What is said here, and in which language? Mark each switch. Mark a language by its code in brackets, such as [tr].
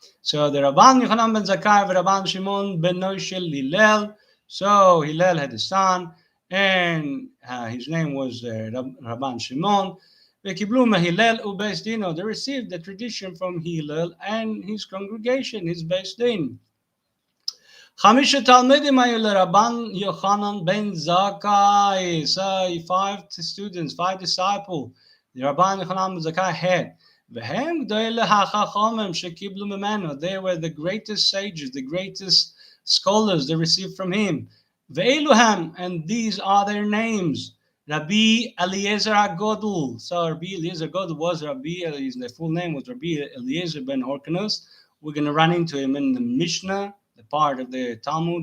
[en] So the Rabban Yochanan ben Zakkai and Rabban Shimon ben Noshel Hillel. So Hillel had a son, and his name was Rabban Shimon. [he] וקיבלו מהלל ובייס דינו. [en] They received the tradition from Hillel and his congregation, his bais din. [he] חמישה תלמידים היו לרבן יוחנן בן זכאי. [en] So 5 students, 5 disciples, the Rabban Yochanan ben Zakkai had. [he] והם גדולי החכמים שקיבלו ממנו. [en] They were the greatest sages, the greatest scholars they received from him. [he] ואלו הם, [en] and these are their names. Rabbi Eliezer HaGodol. So Rabbi Eliezer HaGodol was the full name was Rabbi Eliezer ben Horkanus. We're going to run into him in the Mishnah, the part of the Talmud.